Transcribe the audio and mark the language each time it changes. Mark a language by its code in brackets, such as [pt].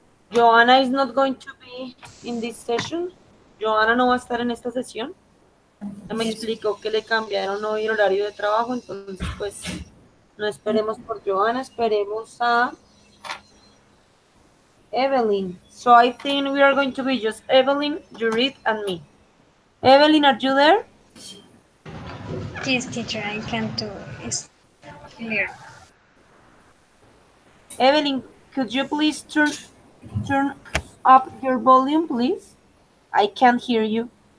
[en] Joana is not going to be in this session. [es] Joana no va a estar en esta sesión. Ya me [en] Yes. [es] explicó que le cambiaron hoy el horario de trabajo, entonces pues no esperemos por Joana, esperemos a Evelyn. [en] So I think we are going to be just Evelyn, Judith, and me. Evelyn, are you there? Yes, teacher, I can do it. Clear. Evelyn, could you please turn up your volume, please? I can't hear you.